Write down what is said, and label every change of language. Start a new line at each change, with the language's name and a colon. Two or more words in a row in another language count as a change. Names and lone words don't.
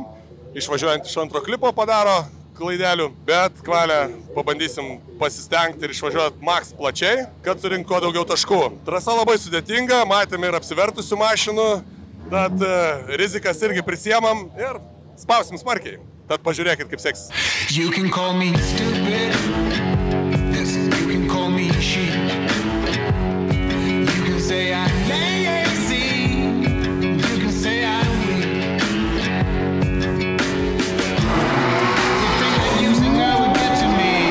Lithuanian: Išvažiuojant iš antro klipo padaro klaidelių, bet kvalę pabandysim pasistengti ir išvažiuoti maks plačiai, kad surinkti kuo daugiau taškų. Trasa labai sudėtinga, matėme ir apsivertusių mašinų, tad rizikas irgi prisiemam ir spausim smarkiai. Tad pažiūrėkit, kaip seksis.
English: You can call me stupid. Yes, you can call me sheep. You can say I'm lazy. You can say I'm weak. You think that using her would get to me.